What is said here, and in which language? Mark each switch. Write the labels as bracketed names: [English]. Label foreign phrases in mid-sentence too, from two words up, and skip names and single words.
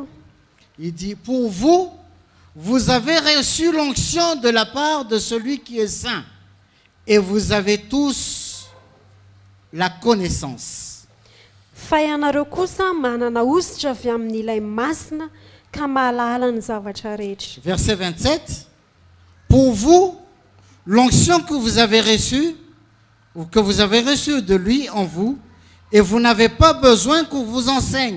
[French] Il dit, pour vous, vous avez reçu l'onction de la part de celui qui est saint, et vous avez tous la connaissance. [Malagasy] fa ianareo kosa manana ositra avy amin'ilay masina ka mahalala ny zavatra rehetra [French] Verset 27. Pour vous, l'onction que vous avez reçue, ou que vous avez reçue de lui en vous, et vous n'avez pas besoin qu'on vous enseigne.